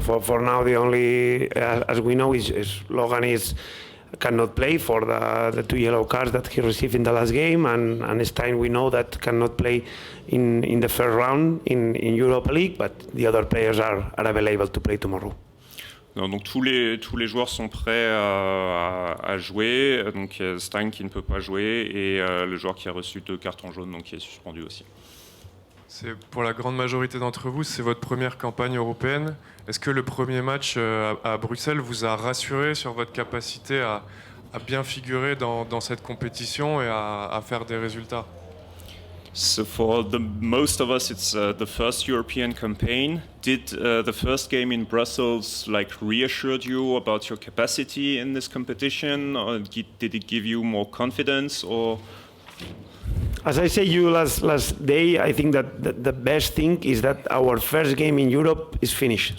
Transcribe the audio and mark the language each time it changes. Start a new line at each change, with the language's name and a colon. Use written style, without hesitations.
English: For now, the only, as we know, is Logan cannot play for the 2 yellow cards that he received in the last game, and Stein, we know that cannot play in the first round in Europa League, but the other players are available to play tomorrow.
French: Non, donc tous les joueurs sont prêts à jouer, donc Stein qui ne peut pas jouer et le joueur qui a reçu 2 cartons jaunes, donc qui est suspendu aussi. C'est pour la grande majorité d'entre vous, c'est votre première campagne européenne. Est-ce que le premier match à Bruxelles vous a rassuré sur votre capacité à bien figurer dans cette compétition et à faire des résultats?
English: So for most of us, it's the first European campaign. Did the first game in Brussels reassured you about your capacity in this competition, or did it give you more confidence? Or as I said you last day, I think that the best thing is that our first game in Europe is finished.